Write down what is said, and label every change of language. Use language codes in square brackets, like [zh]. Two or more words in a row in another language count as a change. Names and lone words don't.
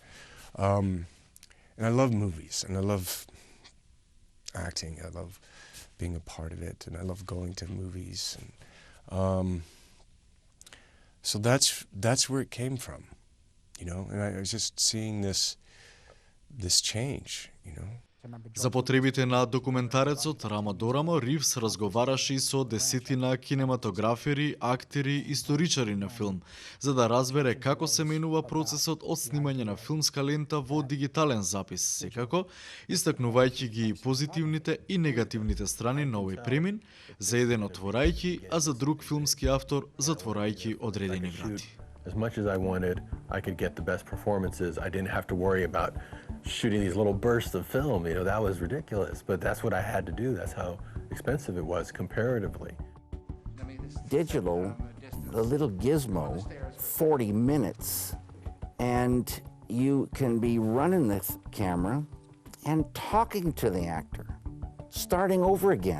[en] And I love movies, and I love acting. I love being a part of it, and I love going to movies. And so that's where it came from, you know. And I was just seeing this this change, you know. [mk] За потребите на документарецот Рама Дорамо, Ривз разговараше и со десетина кинематографери, актери, историчари на филм, за да разбере како се менува процесот од снимање на филмска лента во дигитален запис, секако, истакнувајќи ги и позитивните и негативните страни на овој премин, за еден отворајќи, а за друг филмски автор затворајќи одредени врати. [en] As much as I wanted, I could get the best performances. I didn't have to worry about shooting these little bursts of film. You know, that was ridiculous, but that's what I had to do. That's how expensive it was comparatively. Digital, the little gizmo, 40 minutes, and you can be running the camera and talking to the actor, starting over again.